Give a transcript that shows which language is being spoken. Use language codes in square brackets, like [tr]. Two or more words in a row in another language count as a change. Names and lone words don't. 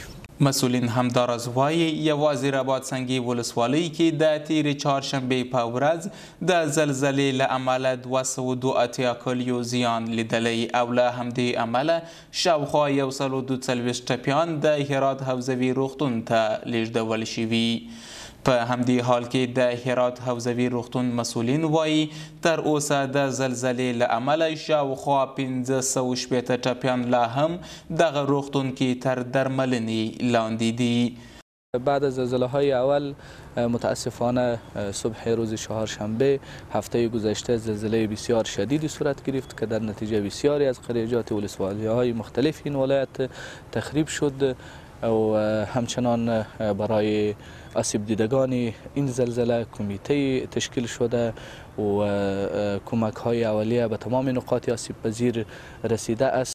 [ps] مسئولین همداراز وایي یوازې رباط سنگي ولسوالۍ کې د تېرې چهارشنبې په ورځ د زلزلې له امله 282 کلیو زیان لیدلی او له همدې امله شاوخوا 142 ټپیان د هرات حوزوي روغتون ته لیږدول شوي. په همدې حال کې د هرات حوزوي روغتون مسئولین وایي تر اوسه د زلزلې له امله شاوخوا 560 ټپیان لا هم دغه روغتون کې تر درملنې لاندې دي. [fa] بعد از زلزله های اول متاسفانه صبح روز چهارشنبه هفته گذشته زلزله بسیار شدیدی صورت گرفت که در نتیجه بسیاری از قریجات ولسوالی های مختلف این ولایت تخریب شد و همچنان برای آسیب دیدگان این زلزله کمیته تشکیل شده و کمک های اولیه به تمام نقاط آسیب پذیر رسیده است.